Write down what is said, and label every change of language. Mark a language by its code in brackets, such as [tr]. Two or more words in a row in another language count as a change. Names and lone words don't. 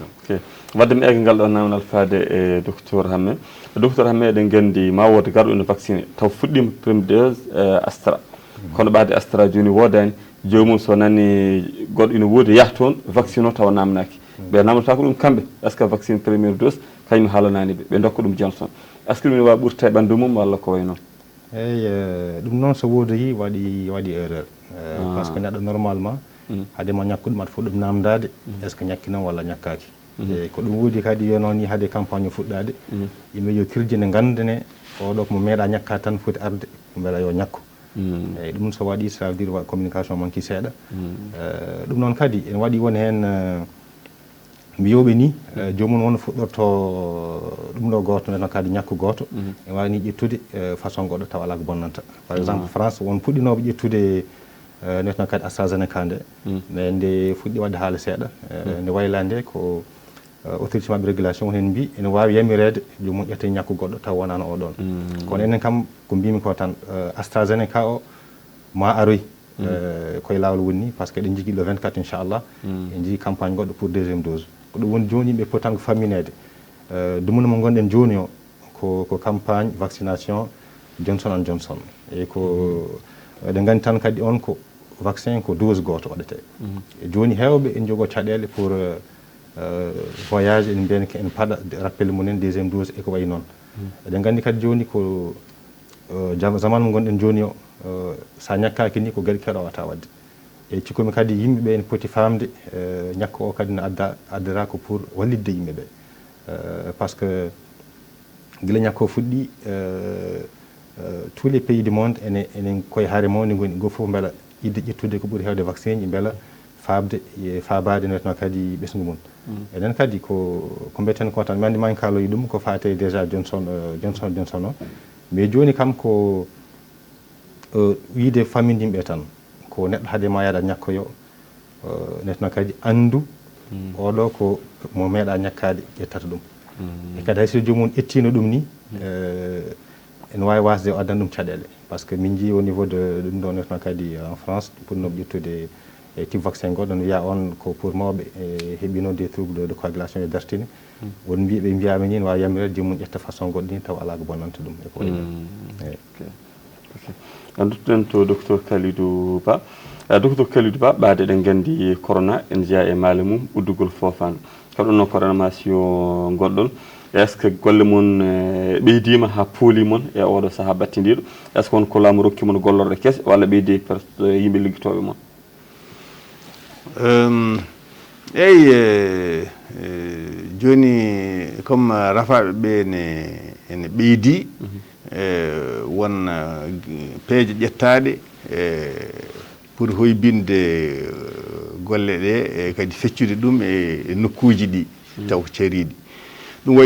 [ff] wadde mi ega ngal ɗo nawnal faade e docteur Hamme eɗen gandi ma wode garɗo ene vacciné taw fuɗɗima [fr] premier dose [ff] Astra kono ɓaade Astra joni wodani jomum so nani goɗɗo ina woodi yaha toon vaccine o tawa namnaki ɓe namdata ko ɗum kamɓe [fr] est ce que vaccine première dose [ff] kañum haalanani ɓe dokka ɗum Johnson [fr] est ce que [ff] ɗum ne wawi ɓurta e ɓandu mum walla ko way noon? eyyi ɗum noon so wodoyi waɗi erreur [fr] par ce que [ff] neɗɗo normalement haadema ñakku ɗum aɗa fof ɗum namdade est ce que ñakki noon walla ñakkaki e ko ɗum woodi kadi yo noon ni haade campagne fuɗɗade yimɓe yo kirjine gandane oɗo komo meeɗa ñakka tan foti arde beela yo ñakku eyyi ɗum so waɗi [fr] ça veut dire [ff] wa communication manqui seeɗa ɗum noon kadi ene waɗi woni hen mbiyoɓe ni jomum won fuɗɗorto ɗum ɗo goto nden kadi ñakku goto e wawni ƴettude façon goɗɗo taw ala ko bonnanta [fr] par exemple [ff] France won puɗɗinoɓe ƴettude netno kadi AstraZeneca nde mais nde fuɗɗi wadde haala seeɗa nde wayla nde ko autorité mabɓe régulation won hen mbi ene wawi yamirede jomum ƴetta ñakku goɗɗo taw wonano oɗon kono enen kam ko mbimi ko tan AstraZeneca o ma aroy koye lawol woni [fr] par ce que [ff] eɗen jigui le 24 inchallah en jii campagne goɗɗo [fr] pour deuxiéme dose [ff] ko ɗum woni joni yimɓe poti tan ko famminede dumuna mo gonɗen joni o ko [fr] campagne vaccination [ff] Johnson & Johnson e ko eɗen gandi tan kadi on ko vaccin ko dose goto waɗete e joni hewɓe en jogo caɗele pour voyage en mbiyani en paɗa rappel mumen [fr] deuxiéme dose [ff] e ko wayi noon eɗen gandi kadi joni ko zaman mo gonɗen joni o sa ñakkaki ni ko gueɗe keɗo wata wadde e cikkomi kadi yimɓeɓe ene poti famde ñakka o kadi ne addata ko pour wallidde yimɓeɓe [fr] par ce que [ff] guila ñakka o fuɗɗi [fr] tous les pays du monde [ff] enen koye haare mawde goni go foof beela idde ƴettude ko ɓuuri hewde vaccin ji beela fabade netno kadi ɓesgu mum enen kadi ko mbiyeten ko tan mi andi mani kaloyi ɗum ko fate déjà Johnson o mais joni kam ko wiide famille yimɓe tan ko neɗɗo haade ma yaɗa ñakkoyo netno kadi andu oɗo ko mo meeɗa ñakkade ƴettata ɗum e kadi hayso jomum ettino ɗum ni ene wawi wasde o addana ɗum caɗele [fr] par ce que [ff] min jii [fr] au niveau de [ff] ɗum ɗo netno kadi en France ponnoɓe ƴettude e [fr] type vaccin [ff] goɗɗo ne wiya on ko pour mawɓe e heɓino [fr] des troubles de coagulation [ff] e dartine won mbiɓe mbiyama ni ne wawi yamirede jomum ƴetta façon goɗɗo ni taw ala ko bonnanta ɗum e ko wayi non duttoɗen to docteur Kalidou Ba docteur Kalidou Ba ɓaade eɗen gandi corona en jeeya e maale mum uddugol fofano kaɗon noon coronamation goɗɗon est ce que golle mon ɓeydima ha pooli mon e oɗo saaha battidiɗo est ce que wonko laamu rokki mon gollorɗe kese walla ɓeydi yimɓe ligguitoɓe mon eyyi joni comme rafaɓe ɓe ene ɓeydi won peeje ƴettaɗe pour hoybinde golle ɗe e kadi feccude ɗum e nokkuji ɗi taw ko cariɗi ɗum waɗi